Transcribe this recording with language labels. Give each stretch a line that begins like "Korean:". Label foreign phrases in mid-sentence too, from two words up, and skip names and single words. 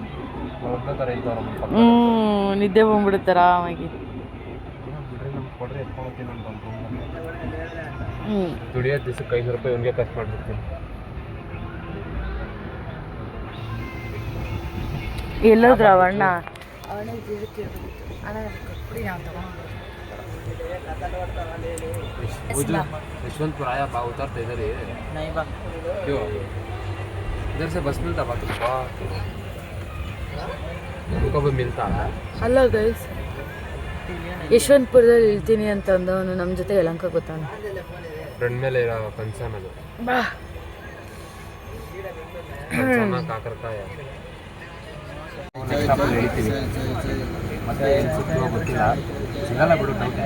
Kannada: ನಿದ್ದೆ ಬಂದ್ಬಿಡುತ್ತೆ ಆರಾಮಾಗಿ. ದುಡಿಯೋದು ದಿವಸಕ್ಕೆ 500 ರೂಪಾಯಿ ಅವ್ನಿಗೆ ಖರ್ಚು ಮಾಡ್ಬಿಡ್ತೀನಿ. ಎಲ್ಲೋದ್ರ ಅಣ್ಣ?
Hindi: यशवंतपुर आया बा उतरते इधर ही नहीं बा क्यों इधर से बस मिलता बा तुमको तुमको भी मिलता है
Kannada: ಅಲ್ಲ ಗೈಸ್, ಯಶವಂತಪುರದಲ್ಲಿ ಇಳ್ತೀನಿ ಅಂತ ಅಂದವನು ನಮ್ಮ ಜೊತೆ ಯಲಹಂಕ ಗೊತ್ತಾನ. ಫ್ರೆಂಡ್ ಮೇಲೆ ಇರೋ ಕನ್ಸರ್ನ್ ಅದು ಬಾ ಕಾಕರ್ಕಾಯ ಹೇಳ್ತೀವಿ ಮತ್ತೆ ಏನು ಸಿಕ್ತೋ ಗೊತ್ತಿಲ್ಲ, ಸಿಗಲ್ಲ ಬಿಡು ನೈಟೆ.